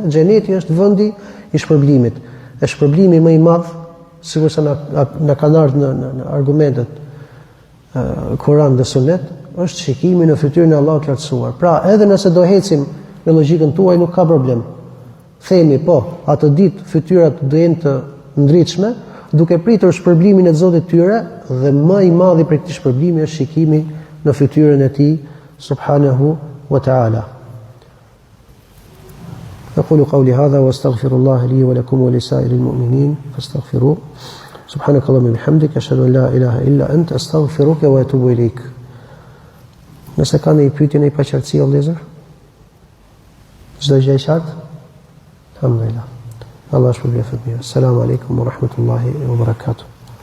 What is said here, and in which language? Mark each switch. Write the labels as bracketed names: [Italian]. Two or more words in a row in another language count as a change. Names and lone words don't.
[Albanian] Xheneti është vendi i shpërblimit. E shpërblimi më i madh, sikur se na kanë ardhur në argumentet Kur'an dhe Sunet, është shikimi në fytyrën e Allahut të lartësuar. Pra, edhe nëse do ecim në logjikën tuaj nuk ka problem. Themi po, atë ditë fytyrat do jenë të ndritshme, duke pritur shpërblimin e Zotit tyre dhe më i madhi për këtë shpërblimi është shikimi në fytyrën e tij [Arabic] سبحانه وتعالى. أقول قولي هذا وأستغفر الله لي ولكم ولسائر المؤمنين فاستغفروه سبحانك اللهم وبحمدك أشهد أن لا إله إلا أنت أستغفرك وأتوب إليك. [Albanian] Nëse ka një pyetje, një paqartësi o vëllezër? Çdo gjë e qartë? Alhamdulillah. Allah shpërblet mirë. [Arabic] السلام عليكم ورحمة الله وبركاته.